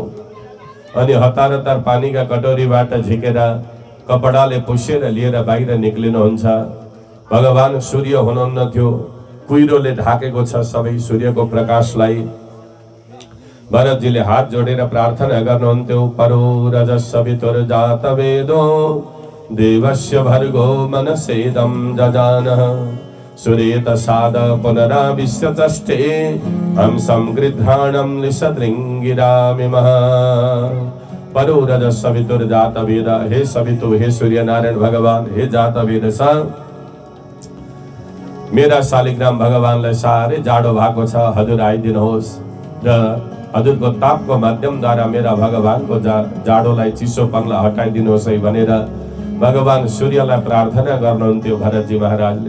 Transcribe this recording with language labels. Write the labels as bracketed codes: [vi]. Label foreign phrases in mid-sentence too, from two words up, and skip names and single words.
[ne] अनि हतार हतार पानीका कटौरीबाट झिकेर कपडाले पुसेर लिएर बाहिर निक्लिनुहुन्छ। भगवान सूर्य हुनुहुन्न थियो, कुहिरोले ढाकेको छ सबै सूर्यको प्रकाशलाई। भरतजीले हात जोडेर प्रार्थना गर्नुहुन्थ्यो। [sa] परो रजस्य वितुर्जात वेदो देवस्य भर्गो मनसेदं जजानः सूर्येत साद पुनराविश्य चष्टे हंसं गृध्राणं निषदृङ्गिरामिमः। परो रजस्य वितुर्जात वेद, हे सवितु, हे सूर्य नारायण भगवान, हे जात वेद सा, [ne] मेरा शालिग्राम भगवानलाई साह्रै जाडो भएको छ, हजुर आइदिनुहोस् र हजुरको तापको माध्यमद्वारा मेरा भगवानको जाडोलाई चिसोपनलाई हटाइदिनुहोस् है भनेर भगवान सूर्यलाई प्रार्थना गर्नुहुन्थ्यो भरतजी महाराजले।